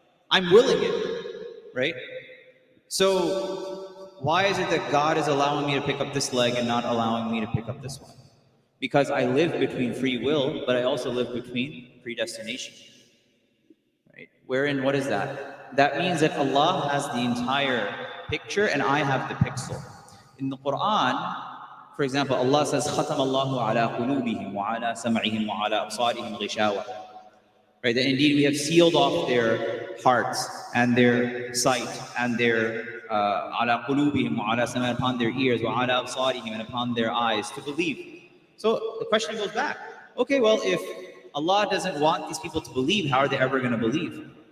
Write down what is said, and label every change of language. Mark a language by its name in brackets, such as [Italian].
[English] I'm willing it, right? So why is it that God is allowing me to pick up this leg and not allowing me to pick up this one? Because I live between free will, but I also live between predestination. Right? Wherein, what is that? That means that Allah has the entire picture and I have the pixel. [Arabic] In the Quran, for example, Allah says, خَتَمَ اللَّهُ عَلَىٰ قُلُوبِهِمْ وَعَلَىٰ سَمْعِهِمْ وَعَلَىٰ أَبْصَارِهِمْ غِشَاوَةً. [English] Right? That indeed we have sealed off their hearts and their sight and their [Arabic] عَلَىٰ قُلُوبِهِمْ وَعَلَىٰ سَمْعِهِمْ, [English] upon their ears, [Arabic] وَعَلَىٰ أَبْصَارِهِمْ, [English] and upon their eyes, to believe. So the question goes back. Okay, well, if Allah doesn't want these people to believe, how are they ever going to believe?